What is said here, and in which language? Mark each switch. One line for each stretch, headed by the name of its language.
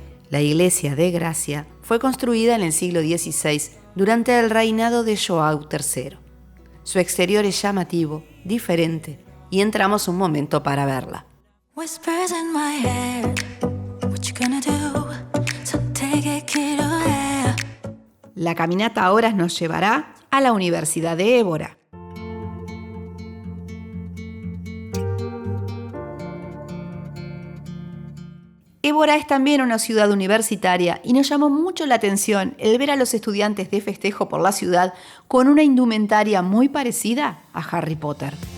Spanish: La iglesia de Gracia fue construida en el siglo XVI durante el reinado de João III. Su exterior es llamativo, diferente, y entramos un momento para verla.
English: Whispers in my head, what you gonna do? So take it, kid, oh yeah.
Spanish: La caminata ahora nos llevará a la Universidad de Évora. Évora es también una ciudad universitaria y nos llamó mucho la atención el ver a los estudiantes de festejo por la ciudad con una indumentaria muy parecida a Harry Potter.